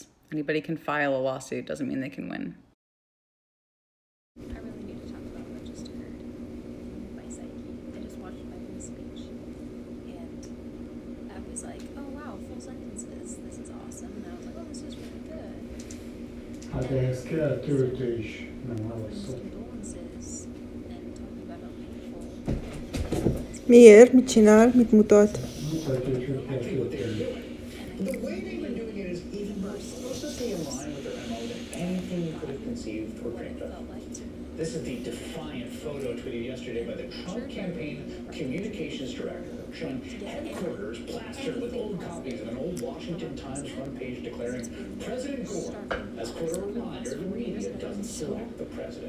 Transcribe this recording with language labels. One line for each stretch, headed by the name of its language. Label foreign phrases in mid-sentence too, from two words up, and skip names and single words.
English: Anybody can file a lawsuit, doesn't mean they can win. I really need to talk about what just occurred. My psyche. I just watched Biden's speech, and I was like, "Oh wow, full sentences. This is awesome." And I was like, "Oh, this is really good."
Hungarian: Hát ehhez kell töltés, nem válaszol.
English: Condolences and talking about how painful.
Hungarian: Miért? Mit csinál? Mit mutat? Mutatja, hogy hogy kell tölteni.
English: The way they've been doing it is even closely in line with their MO than anything you could have conceived or dreamed of. This is the defiant photo tweeted yesterday by the Trump campaign communications director, showing headquarters plastered with old copies of an old Washington Times front page declaring President Gore, as quote a reminder, the media doesn't select the president.